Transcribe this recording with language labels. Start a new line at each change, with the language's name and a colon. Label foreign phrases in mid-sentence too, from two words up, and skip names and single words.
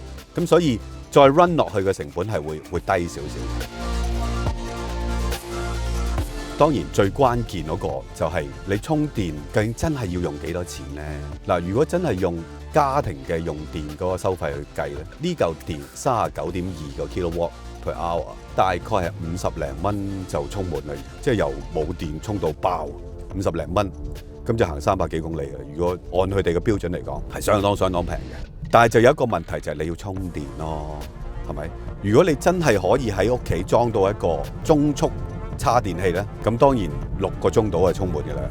Cantonese: 咁所以再 run 落去嘅成本係會低少少。當然最關鍵嗰個就係你充電究竟真係要用幾多錢呢？嗱，如果真係用家庭嘅用電嗰個收費去計咧，呢嚿電39.2個
English: kilowatt per hour，
Cantonese: 大概係50零蚊就充滿啦，即係由冇電充到爆50零蚊，咁就行300幾公里嘅。如果按佢哋嘅標準嚟講，係相當平嘅。但係就有一個問題就係你要充電咯，係咪？如果你真係可以喺屋企裝到一個中速叉電器咧，咁當然6個鐘到係充滿嘅啦。